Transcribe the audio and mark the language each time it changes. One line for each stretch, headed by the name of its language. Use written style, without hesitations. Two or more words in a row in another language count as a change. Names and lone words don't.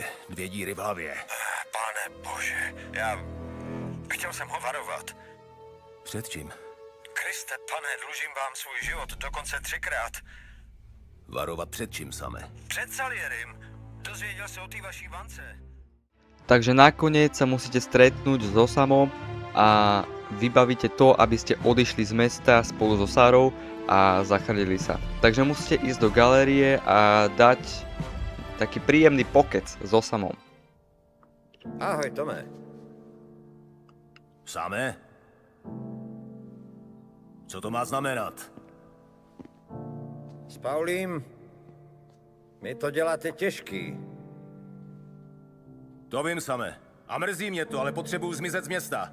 Czech: 2 díry v hlavě. Pane bože, já... Chtěl jsem ho varovat. Před čím? Kriste, pane, dlužím vám svůj život dokonce 3krát. Varovat před čím, Same? Před Salierim. Dozvěděl se o té vaší vance.
Slovak: Takže nakoniec sa musíte stretnúť s Osamom a vybavíte to, aby ste odišli z mesta spolu so Sarou a zachránili sa. Takže musíte ísť do galérie a dať taký príjemný pokec s Osamom.
Czech: Ahoj, Tome. Same? Co to má znamenat? S Paulím mi to děláte těžký. To vím, Same. A mrzí mě to, ale potřebuju zmizet z města.